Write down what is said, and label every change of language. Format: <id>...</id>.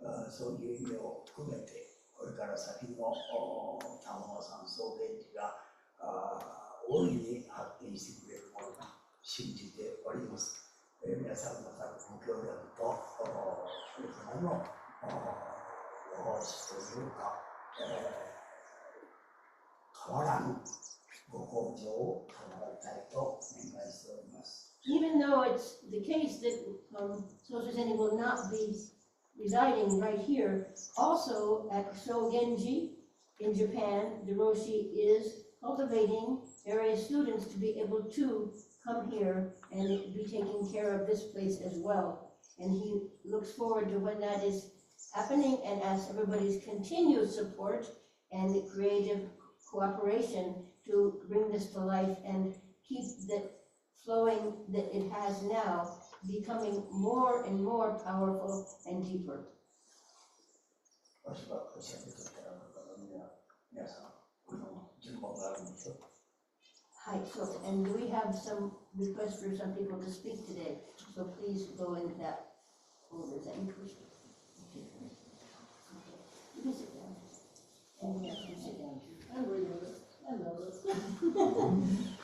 <ja>そういう意味を含めて、これから先のTahoma-san Sogenjiが大いに発展してくれるものと信じております。皆さん方のご協力と、それからのご奉仕というか、変わらぬご向上を賜りたいとお願いしております。</ja> <en>Even though it's the case that SoZui Zeni will not be residing right here, also at Sogenji in Japan, the Roshi is cultivating various students to be able to come here and be taking care of this place as well. And he looks forward to when that is happening and asks everybody's continued support and creative cooperation to bring this to life and keep the flowing that it has now becoming more and more powerful and deeper.</en> <ja>私はこちらでとったら、皆さん、順番があるんでしょう。</ja> <en>Hi, so, and we have some requests for some people to speak today, so please go in that order. Is that you first? Okay. You can sit down. And you can sit down. I'm reading this. I know this.</en>